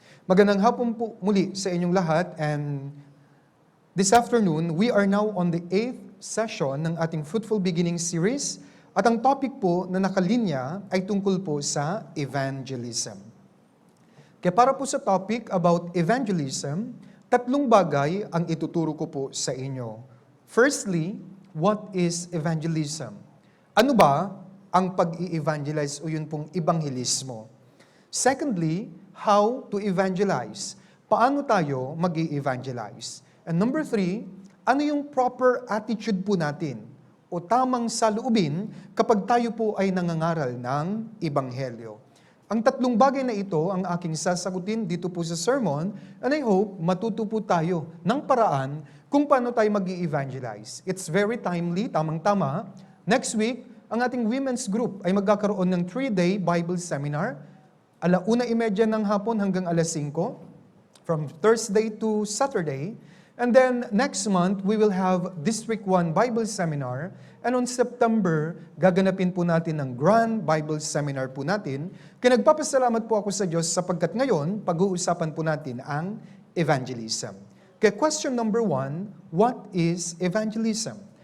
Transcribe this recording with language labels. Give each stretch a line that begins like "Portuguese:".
Filipino: Magandang hapon po muli sa inyong lahat,
English: and this afternoon, we are now on the 8th session
Filipino: ng ating Fruitful Beginning series, at ang topic po na nakalinya ay tungkol po sa evangelism. Kaya para po sa topic about evangelism, tatlong bagay ang ituturo ko po sa inyo.
English: Firstly, what is evangelism?
Filipino: Ano ba ang pag-i-evangelize o yun pong ebanghelismo?
English: Secondly, how to evangelize?
Filipino: Paano tayo mag-i-evangelize?
English: And number 3,
Filipino: ano yung proper attitude po natin o tamang saloobin kapag tayo po ay nangangaral ng ebanghelyo? Ang tatlong bagay na ito ang aking sasagutin dito po sa sermon,
English: and I hope
Filipino: matuto po tayo ng paraan kung paano tayo mag-i-evangelize.
English: It's very timely,
Filipino: tamang-tama.
English: Next week,
Filipino: ang ating women's group ay magkakaroon ng 3-day Bible Seminar, 1:30 ng hapon hanggang 5:00,
English: from Thursday to Saturday. And then next month, we will have District 1 Bible Seminar. And on September,
Filipino: gaganapin po natin ng Grand Bible Seminar po natin. Kaya nagpapasalamat po ako sa Diyos sapagkat ngayon, pag-uusapan po natin ang evangelism.
English: Kaya question number 1, what is evangelism?